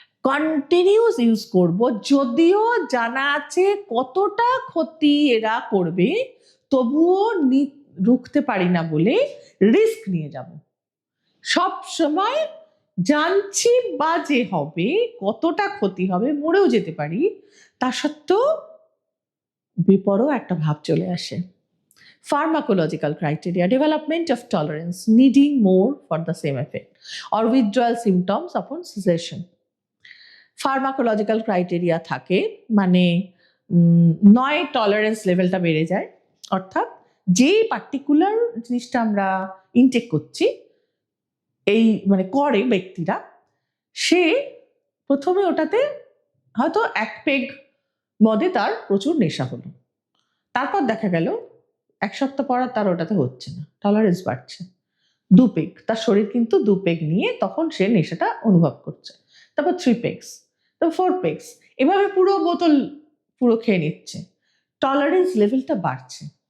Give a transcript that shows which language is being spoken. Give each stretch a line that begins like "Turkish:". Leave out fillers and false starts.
English: Continuous use
Bangla: করব, যদিও জানা আছে কতটা ক্ষতি এরা করবে, তবুও রুখতে পারি না বলে রিস্ক নিয়ে যাব, সব সময় জানছি বা যে হবে, কতটা ক্ষতি হবে, মরেও যেতে পারি, তা সত্ত্বেও বিপরও একটা ভাব চলে আসে।
English: Pharmacological criteria: development of tolerance, needing more for the same effect, or withdrawal symptoms upon cessation.
Bangla: Pharmacological criteria থাকে, মানে নয় টলারেন্স লেভেলটা বেড়ে যায়, অর্থাৎ যে পার্টিকুলার জিনিসটা আমরা ইনটেক করছি, এই মানে করে ব্যক্তিরা, সে প্রথমে ওটাতে হয়তো এক পেগ মদে তার প্রচুর নেশা হলো, তারপর দেখা গেল এক সপ্তাহ পর তার ওটাতে হচ্ছে না, টলারেন্স বাড়ছে, 2 পেগ, তার শরীর কিন্তু 2 পেগ নিয়ে তখন সে নেশাটা অনুভব করছে, তারপর 3 পেগস, তারপর 4 পেগস, এভাবে পুরো বোতল পুরো খেয়ে নিচ্ছে, টলারেন্স লেভেলটা বাড়ছে।